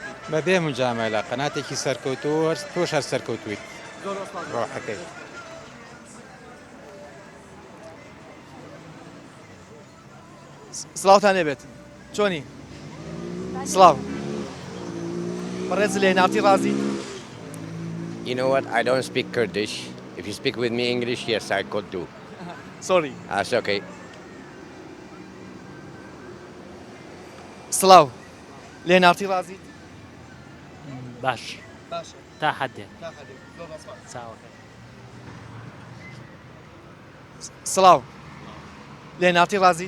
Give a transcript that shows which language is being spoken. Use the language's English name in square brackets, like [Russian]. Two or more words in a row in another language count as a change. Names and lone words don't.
[Central Kurdish] بەبێ مجامەلە قەناتێکی سەرکەوتووە تۆش هەر سەرکەوتویت ڕۆحەکەی سڵاوتان لێبێت چۆنی سڵاو بەڕێز لە NRT ڕازی [English] You know what? I don't speak Kurdish. If you speak with me English, yes, I could do. Sorry. That's okay. [Central Kurdish] سڵاو لە NRT ڕازی باش تا حدێ سڵاو لێ ناتی ڕازیت